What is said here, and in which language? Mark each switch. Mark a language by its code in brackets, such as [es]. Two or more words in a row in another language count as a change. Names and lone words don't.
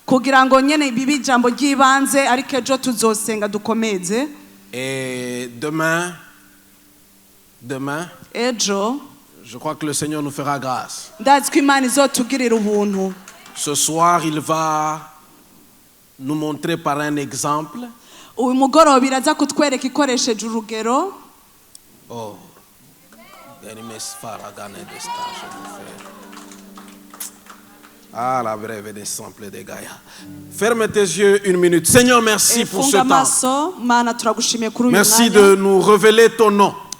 [fr] Et demain, je crois que le Seigneur nous fera grâce. Ce soir, il va nous montrer par un exemple [rw] uyu mugoroba iraza kutwereka ikoresheje urugero. [fr] Oh, ah, la brève des simples des Gaïa. Ferme tes yeux une minute. Seigneur, merci pour ce temps. Merci de nous révéler ton nom.